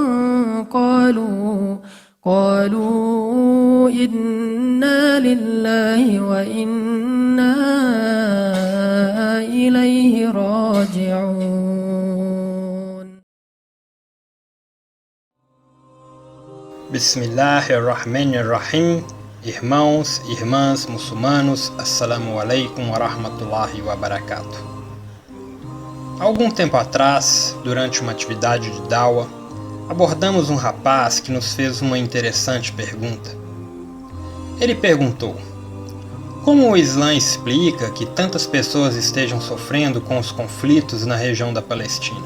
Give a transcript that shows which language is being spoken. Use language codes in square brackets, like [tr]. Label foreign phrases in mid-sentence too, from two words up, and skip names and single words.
[ar] قالوا إِنَّا لِلَّهِ وَإِنَّا إِلَيْهِ راجعون. بسم الله الرحمن الرحيم. [pt] Irmãos e irmãs muçulmanos, [ar] السلام عليكم ورحمة الله وبركاته. [pt] Algum tempo atrás, durante uma atividade de dawa, abordamos um rapaz que nos fez uma interessante pergunta. Ele perguntou: como o Islã explica que tantas pessoas estejam sofrendo com os conflitos na região da Palestina?